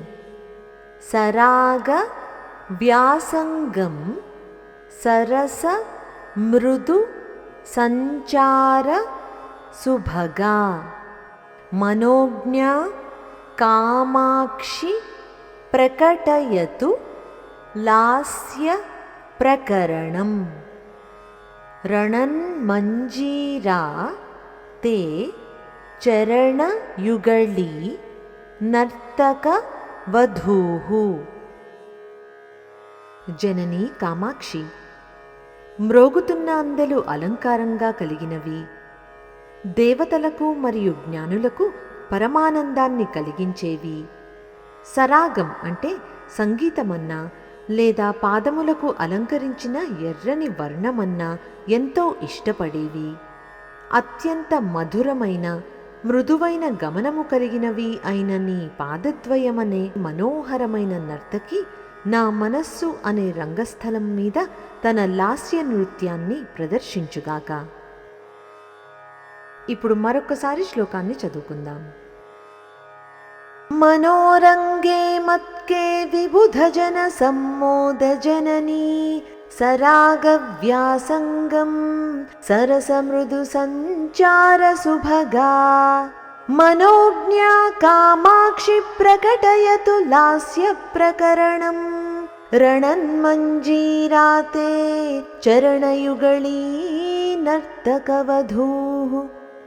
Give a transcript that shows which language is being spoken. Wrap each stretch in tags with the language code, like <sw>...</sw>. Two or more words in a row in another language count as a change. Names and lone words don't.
<sa>सराग व्यासंगं सरस मृदु संचार सुभगा मनोज्ञा कामाक्षि प्रकटयतु लास्य प्रकरणं रणन्मञ्जीरा ते चरणयुगळी नर्तक वधूः।</sa> <te>జననీ కామాక్షి, మ్రోగుతున్న అందెలు అలంకారంగా కలిగినవి, దేవతలకు మరియు జ్ఞానులకు పరమానందాన్ని కలిగించేవి. సరాగం అంటే సంగీతమన్నా లేదా పాదములకు అలంకరించిన ఎర్రని వర్ణమన్నా ఎంతో ఇష్టపడేవి. అత్యంత మధురమైన మృదువైన గమనము కలిగినవి అయిన నీ పాదద్వయమనే మనోహరమైన నర్తకి నా మనస్సు అనే రంగస్థలం మీద తన లాస్య నృత్యాన్ని ప్రదర్శించుగాక. ఇప్పుడు మరొకసారి శ్లోకాన్ని చదువుకుందాం.</te> <sa>मनोरंगे मत्के विबुधजन सम्मोदजननी सरागव्यासंगं सरसमृदुसञ्चारसुभगा मनोज्ञा कामाक्षि प्रकटयतु लास्यप्रकरणं रणन्मञ्जीराते चरणयुगळी नर्तकवधूः।</sa>